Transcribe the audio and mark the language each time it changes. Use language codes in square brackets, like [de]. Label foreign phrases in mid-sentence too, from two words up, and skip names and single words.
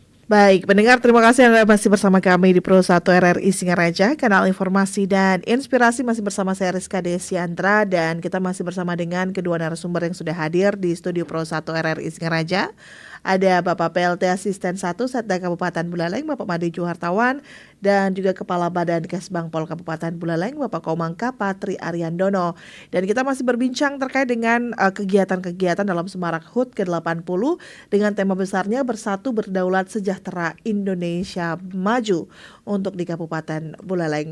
[id] Baik, pendengar, terima kasih Anda masih bersama kami di Pro 1 RRI Singaraja, kanal informasi dan inspirasi. Masih bersama saya Rizka Desiantra, dan kita masih bersama dengan kedua narasumber yang sudah hadir di studio Pro 1 RRI Singaraja. Ada Bapak PLT Asisten 1 Setda Kabupaten Buleleng, Bapak Made Juhartawan, dan juga Kepala Badan Kesbangpol Kabupaten Buleleng, Bapak Komangka Patri Ariandono. Dan kita masih berbincang terkait dengan kegiatan-kegiatan dalam Semarak HUT ke-80 dengan tema besarnya Bersatu Berdaulat Sejahtera Indonesia Maju untuk di Kabupaten Buleleng.